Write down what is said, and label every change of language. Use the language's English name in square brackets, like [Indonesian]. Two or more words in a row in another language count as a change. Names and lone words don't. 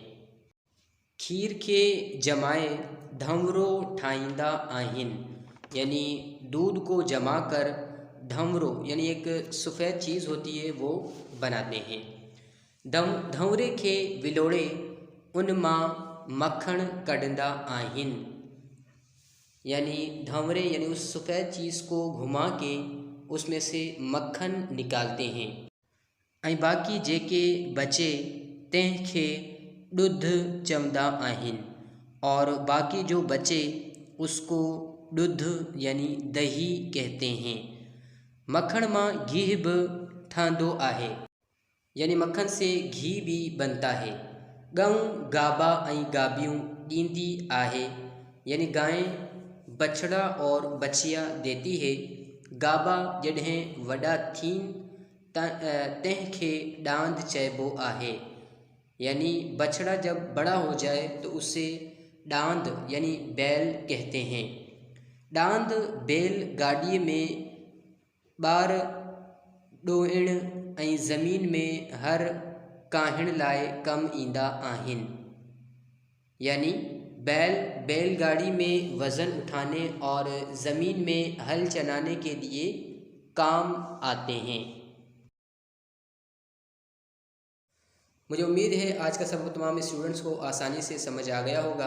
[Sindhi] खीर के जमाए धंवरो ठाहींदा आहिनि [Hindi] यानी दूध को जमा कर धंवरो यानी एक सफ़ेद चीज़ होती है वो बनाते हैं। [Sindhi] धंवरे के विलोड़े उन मां मक्खन कढंदा आहिनि। [Hindi] यानी धंवरे यानी उस सफ़ेद चीज़ को घुमा के उसमें से मक्खन निकालते हैं। [Sindhi] ऐं बाकी जेके बचे तंहिंखे ॾुध चवंदा आहिनि [Hindi] और बाकी जो बचे उसको ॾुध यानी दही कहते हैं। [Sindhi] मक्खन मां घी भी ठहंदो आहे [Hindi] यानी मक्खन से घी भी बनता है। [Sindhi] गऊं गाबा ऐं गाबियूं ॾींदी आहे [Hindi] यानी गाय बछड़ा और बछिया देती है। [Sindhi] गाबा जॾहिं वॾा थियनि तंहिंखे ॾांद चइबो आहे [Hindi] यानी बछड़ा जब बड़ा हो जाए तो उसे ॾांद यानी बैल कहते हैं। [Sindhi] ॾांद बैल गाॾीअ में ॿार ॾोइण ऐं ज़मीन में हर काहिण लाइ कम ईंदा आहिनि। [Hindi] यानी बैलगाड़ी में वज़न उठाने और ज़मीन में हल चलाने के लिए काम आते हैं। मुझे उम्मीद है आज का सबक तमाम स्टूडेंट्स को आसानी से समझ आ गया होगा।